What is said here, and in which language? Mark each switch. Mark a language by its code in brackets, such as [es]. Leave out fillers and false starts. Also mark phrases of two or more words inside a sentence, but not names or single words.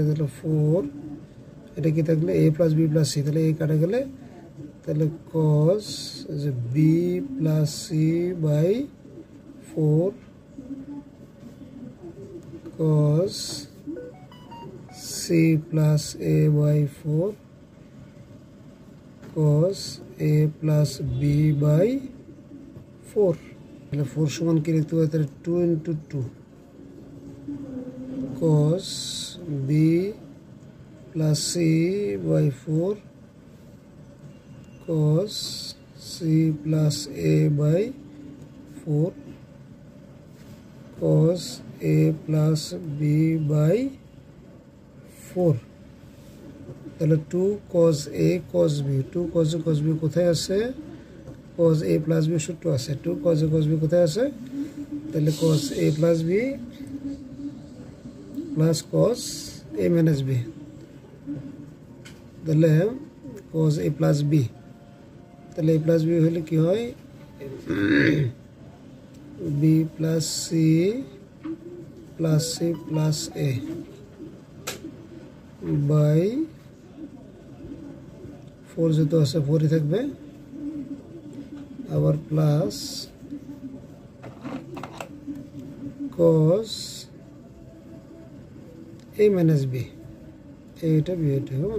[bn] তাহলে 4 এটা কি থাকলে [en] a plus b plus c, [bn] তাহলে a কাটা গেলে তাহলে [en] cos b plus c by 4 cos c plus a by 4 cos a plus b by 4. [bn] তাহলে 4 সমান কি লিখতে পারি, তাহলে [en] 2 into 2 cos b plus c by 4 cos c plus a by 4 cos a plus b by 4। তাহলে 2 cos a cos b, 2 cos a cos b [bn] কোথায় আছে, [en] cos a plus b [bn] সূত্র আছে। [en] 2 cos a cos b [bn] কোথায় আছে, তাহলে [en] cos a plus b প্লাস cos a minus b, তাহলে cos a plus b, তাহলে a plus b [bn] হলে কি হয়, [en] b plus c plus c plus a by 4 [bn] যেহেতু আছে 4ই থাকবে, আবার [en] প্লাস cos a minus b, [bn] এইটা b এটা হবে।